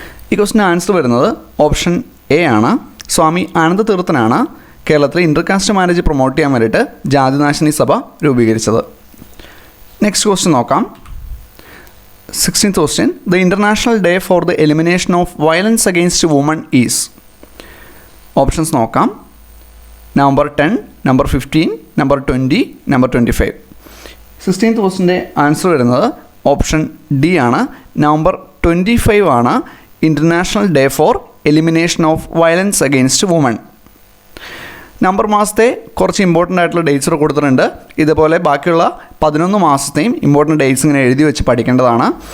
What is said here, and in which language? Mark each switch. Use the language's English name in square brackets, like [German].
[Malayalam] ഈ ക്വസ്റ്റിന് ആൻസർ വരുന്നത് option A ആണ്. സ്വാമി ആനന്ദതീർത്ഥനാണ് കേരളത്തിൽ ഇൻ്റർകാസ്റ്റ് മാരേജ് പ്രൊമോട്ട് ചെയ്യാൻ വേണ്ടിയിട്ട് ജാതിനാശിനി സഭ രൂപീകരിച്ചത്. നെക്സ്റ്റ് ക്വസ്റ്റ്യൻ നോക്കാം. [English] 16th question. The International Day for the Elimination of Violence Against Women is. [Malayalam] Options നോക്കാം. [English] November 10, November 15, November 20, November 25. [Malayalam] 16th ക്വസ്റ്റിൻ്റെ answer വരുന്നത് ഓപ്ഷൻ ഡി ആണ്. [English] November 25 ആണ് international day for elimination of violence against woman. [Malayalam] November മാസത്തെ കുറച്ച് important ആയിട്ടുള്ള dates കൊടുത്തിട്ടുണ്ട്. ഇതുപോലെ ബാക്കിയുള്ള 11 മാസത്തെയും ഇമ്പോർട്ടൻ്റ് ഡേറ്റ്സ് ഇങ്ങനെ എഴുതി വെച്ച് പഠിക്കേണ്ടതാണ്.